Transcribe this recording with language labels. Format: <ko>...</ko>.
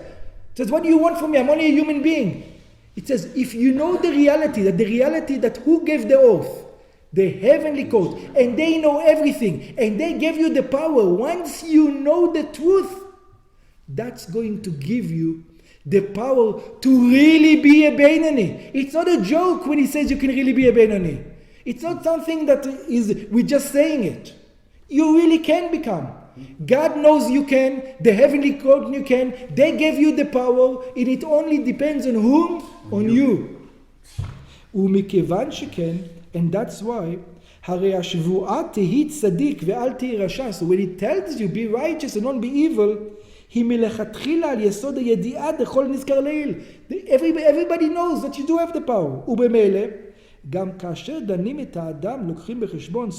<en>It says, what do you want from me? I'm only a human being. It says, if you know the reality that who gave the oath, the heavenly court, and they know everything, and they gave you the power, once you know the truth, that's going to give you the power to really be a Beinoni. It's not a joke when he says you can really be a Beinoni. It's not something that we're just saying it. You really can become. God knows you can, the heavenly court you can, they gave you the power, and it only depends on whom? On you.</en> <he>ומכיוון שכן,</he> <en>and that's why,</en> <he>הרי השבועה תהי צדיק ואל תהי רשע.</he> <en>So when it tells you be righteous and not be evil,</en> <he>היא מלכתחילה על יסוד הידיעה דכל נזכר לעיל.</he> <en>Everybody knows that you do have the power.</en> <he>ובמילא, גם כאשר דנים את האדם לוקחים בחשבון.</he>